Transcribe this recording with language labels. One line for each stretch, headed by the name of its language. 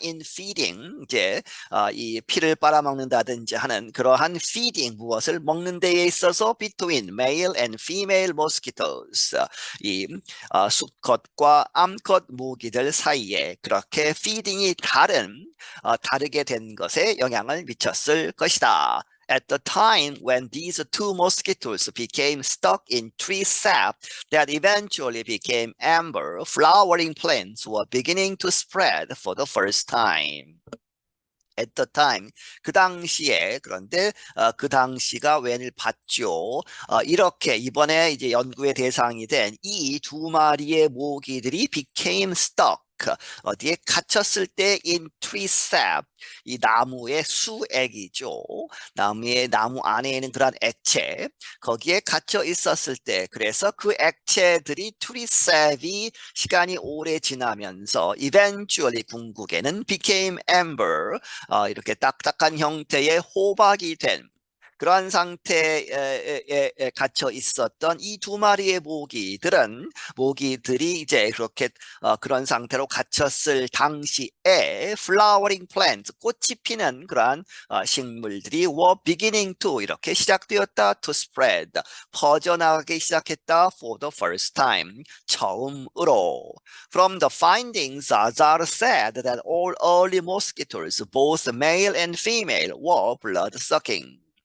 English: In feeding,
Korean: 이제 이 피를 빨아먹는다든지 하는 그러한 feeding, 무엇을 먹는 데에 있어서
English: between male and female mosquitoes,
Korean: 이 수컷과 암컷 모기들 사이에 그렇게 feeding이 다르게 된 것에 영향을 미쳤을 것이다.
English: At the time when these two mosquitoes became stuck in tree sap that eventually became amber, flowering plants were beginning to spread for the first time. At the time,
Korean: 그 당시에, 그런데 그 당시가 웬을 봤죠. 이렇게 이번에 이제 연구의 대상이 된 이 두 마리의 모기들이
English: became stuck,
Korean: 어디에 갇혔을 때
English: in tree sap,
Korean: 이 나무의 수액이죠. 나무 안에 있는 그런 액체, 거기에 갇혀 있었을 때, 그래서 그 액체들이
English: tree sap
Korean: 이 시간이 오래 지나면서
English: eventually
Korean: 궁극에는
English: became amber,
Korean: 이렇게 딱딱한 형태의 호박이 된 그러한 상태에 갇혀 있었던 이 두 마리의 모기들이 이제 그렇게 그런 상태로 갇혔을 당시에
English: flowering plants,
Korean: 꽃이 피는 그러한 식물들이
English: were beginning to,
Korean: 이렇게 시작되었다.
English: to spread,
Korean: 퍼져나가기 시작했다.
English: for the first time,
Korean: 처음으로.
English: From the findings, Azar said that all early mosquitoes, both male and female, were blood-sucking.